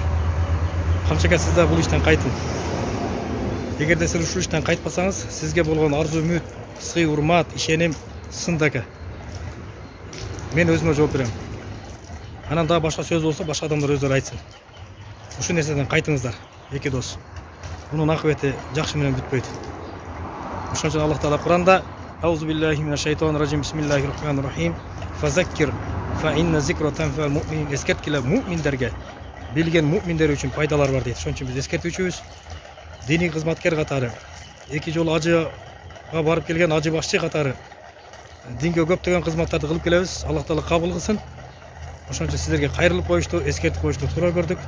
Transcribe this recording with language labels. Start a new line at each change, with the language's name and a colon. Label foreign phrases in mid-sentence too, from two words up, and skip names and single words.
Kyrgyz: Камчыбек, сиз да бул иштен кайтың. Эгерде сиз ушул иштен кайтпасаңыз, сизге болгон арзу үмүт, сый урмат, ишеним сындакы. Мен өзүмө жооп берем. Анан дагы башка сөз болсо, башка адамдар өздөрү айтсын. Ушул нерседен кайтыңыздар, эки дос.
Turkish: Bunun akıbeti
Kyrgyz: жақсы менен бүтпөйт. Ошон үчүн Аллах Таала Куранда
Arabic: أعوذ بالله من الشيطان الرجيم بسم الله الرحمن الرحيم فذكر فإن الذكرى تنفع المؤمنين.
Kyrgyz: Эскерткиле му'миндерге, билген му'миндер үчүн пайдалар бар дейт. Ошон үчүн биз эскертүүчүбүз. Диний кызматкер катары, эки жолу ажыга барып келген ажы башчы катары динге көптөгөн кызматтарды кылып келебиз. Аллах Таала кабыл кылсын. Ошон үчүн сиздерге кайрылып коюшту, эскертип коюшту туура көрдүк.